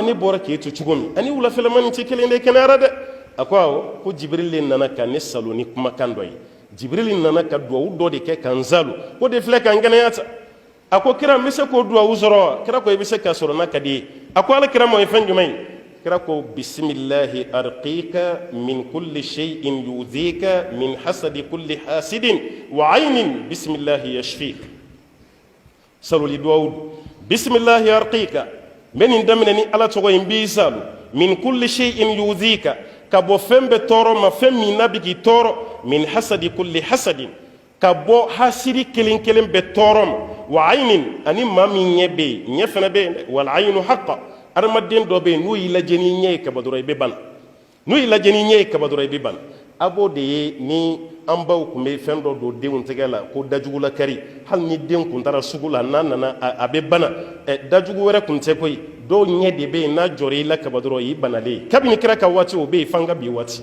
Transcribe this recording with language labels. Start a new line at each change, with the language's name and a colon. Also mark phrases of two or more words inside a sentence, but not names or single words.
Bambara: ne bɔra k'e to cogo min ani wulafɛlɛma nin tɛ kelen de kɛnɛyara dɛ a ko awɔ ko Jibril nana ka ne salo ni kumakan dɔ ye Jibril nana ka duwawu dɔ de kɛ ka n zalo ko de filɛ ka n kɛnɛya ta a ko kira n bɛ se k'o duwawu sɔrɔ wa kira ko i bɛ se k'a sɔrɔ n'a ka di ye a ko ala kira ma o ye fɛn jumɛn ye kira ko
Arabic: بسم الله أرقيك من كل شيء يؤذيك من حسد كل حاسد وعين بسم الله يشفيك
Bambara: saloli duwawu
Arabic: بسم الله أرقيك
Bambara: n bɛ nin daminɛ ni ala tɔgɔ ye n b'i salo
Arabic: من كل شيء يؤذيك
Bambara: ka bɔ fɛn bɛɛ tɔɔrɔ ma fɛn min n'a bɛ k'i tɔɔrɔ
Arabic: من حسد كل حاسد
Bambara: ka bɔ hasidi kelen kelen bɛɛ tɔɔrɔ ma
Arabic: وعين
Bambara: ani maa min ɲɛ bɛ yen ɲɛ fana bɛ yen dɛ
Arabic: والعين حق
Bambara: adamaden dɔ bɛ yen n'o y'i lajɛ n'i ɲɛ ye kaba dɔrɔn i bɛ bana n'o y'i lajɛ n'i ɲɛ ye kaba dɔrɔn i bɛ bana a b'o de ye ni an baw tun bɛ fɛn dɔ don denw tɛgɛ la ko dajugula kari hali ni den kun taara sugu la n'a nana a bɛ bana dajugu wɛrɛ kun tɛ koyi dɔw ɲɛ de bɛ yen n'a jɔra i la kaba dɔrɔn i banalen ye kabini kira ka waati o bɛ yen f'an ka bi waati